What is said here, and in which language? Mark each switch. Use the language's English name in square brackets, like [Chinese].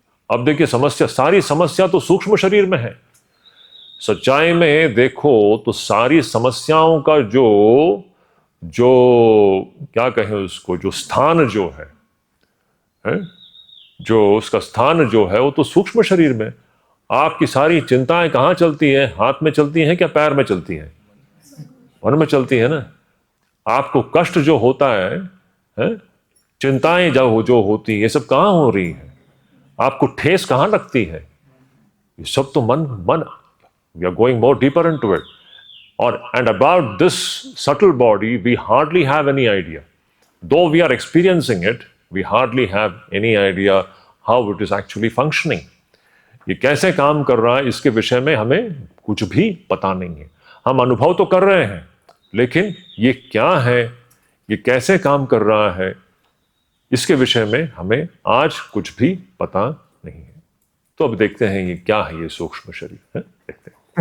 [Hindi] अब देखिए समस्या, सारी समस्या तो सूक्ष्म शरीर में है। सच्चाई में देखो तो सारी समस्याओं का जो क्या कहें उसको, जो स्थान जो है, जो उसका स्थान जो है वो तो सूक्ष्म शरीर में। आपकी सारी चिंताएं कहाँ चलती हैं, हाथ में चलती हैं क्या पैर में चलती हैं? मन में चलती है ना। आपको कष्ट जो होता है, चिंताएं जो होती है, ये सब कहाँ हो रही है? आपको ठेस कहाँ लगती है? ये सब तो मन [English] we are going more deeper into it. And about this subtle body, we hardly have any idea. Though we are experiencing it, we hardly have any idea how it is actually functioning. [Hindi] ये कैसे काम कर रहा है इसके विषय में हमें कुछ भी पता नहीं है। हम अनुभव तो कर रहे हैं, लेकिन ये क्या है, ये कैसे काम कर रहा है, इसके विषय में हमें आज कुछ भी पता नहीं है। तो अब देखते हैं ये क्या है, ये सूक्ष्म शरीर है, देखते हैं।